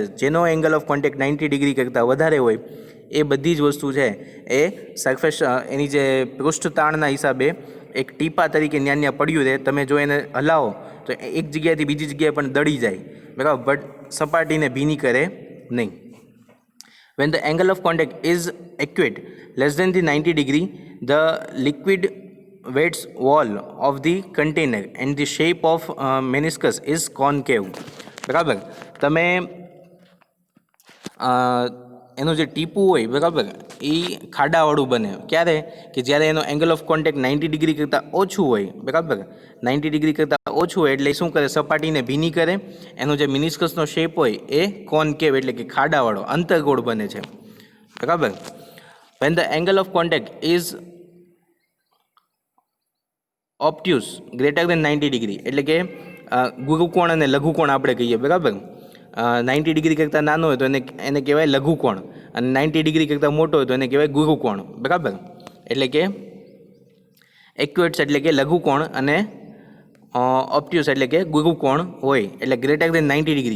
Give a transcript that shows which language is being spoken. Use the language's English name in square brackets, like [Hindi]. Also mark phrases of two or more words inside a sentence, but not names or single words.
[Gujarati] જેનો [English] angle of contact [Gujarati] 90 ડિગ્રી કરતાં વધારે હોય એ બધી જ વસ્તુ છે એ સરફેસ એની જે પૃષ્ઠ તાણના હિસાબે એક ટીપા તરીકે ન્યા પડ્યું રહે. તમે જો એને હલાવો તો એક જગ્યાએથી બીજી જગ્યાએ પણ દળી જાય, બરાબર, બટ સપાટીને ભીની કરે નહીં. [English] When the angle of contact is accurate less than the 90 degree, the liquid weights wall of the container and the shape of meniscus is concave, [Gujarati] બરાબર. તમે એનું જે ટીપું હોય, બરાબર, એ ખાડાવાળું બને ક્યારે કે જ્યારે એનો [English] angle of contact [Gujarati] 90 ડિગ્રી કરતાં ઓછું હોય, બરાબર. 90 ડિગ્રી કરતાં ઓછું હોય એટલે શું કરે, સપાટીને ભીની કરે. એનો જે [English] meniscus shape [Gujarati] હોય એ કોન્કેવ એટલે કે ખાડાવાળો અંતર્ગોળ બને છે, બરાબર. [English] When the angle of contact is obtuse greater than 90 [Gujarati] ડિગ્રી એટલે કે ગુરુકોણ અને લઘુકોણ આપણે કહીએ, બરાબર. 90 ડિગ્રી કરતાં નાનો હોય તો એને કહેવાય લઘુકોણ અને 90 ડિગ્રી કરતાં મોટો હોય તો એને કહેવાય ગુરુકોણ, બરાબર. એટલે કે એક્યુએટ્સ એટલે કે લઘુકોણ અને ઓપ્ટ્યુસ એટલે કે ગુરુકોણ હોય એટલે [English] greater than [Gujarati] 90 ડિગ્રી.